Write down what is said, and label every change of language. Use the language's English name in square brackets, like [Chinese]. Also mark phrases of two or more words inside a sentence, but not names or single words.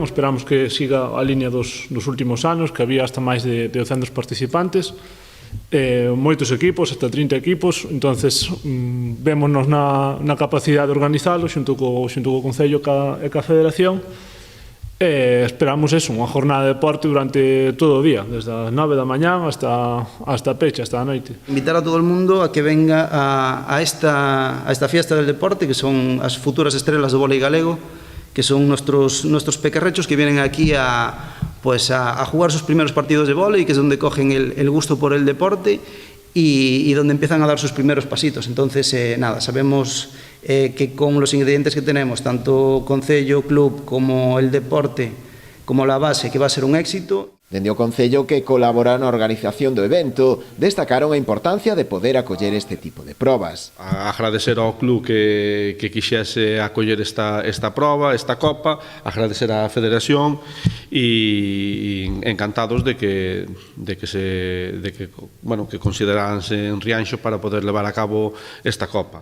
[Galician] Esperamos que siga a línea dos últimos anos, que había hasta máis de 200 participantes, moitos equipos, hasta 30 equipos. Entonces vémonos na capacidade de organizalo xunto co Concello e ca Federación. Esperamos eso, unha jornada de deporte durante todo o día, desde as 9 da mañá hasta pecha, hasta a noite. [Spanish] Invitar a todo el mundo a que venga a esta fiesta del deporte, [Galician] que son as futuras estrelas do vólei galego, [Spanish] que son nuestros pequerrechos que vienen aquí a jugar sus primeros partidos de vóley, que es donde cogen el gusto por el deporte y donde empiezan a dar sus primeros pasitos. Entonces, sabemos que con los ingredientes que tenemos, tanto Concello, Club, como el deporte, como la base, que va a ser un éxito. [Galician] Dende o Concello, que colabora na organización do evento, destacaron a importancia de poder acoller este tipo de probas. Agradecer ao club que quixese acoller esta proba, esta copa, agradecer á Federación e encantados de que consideranse en Rianxo para poder levar a cabo esta copa.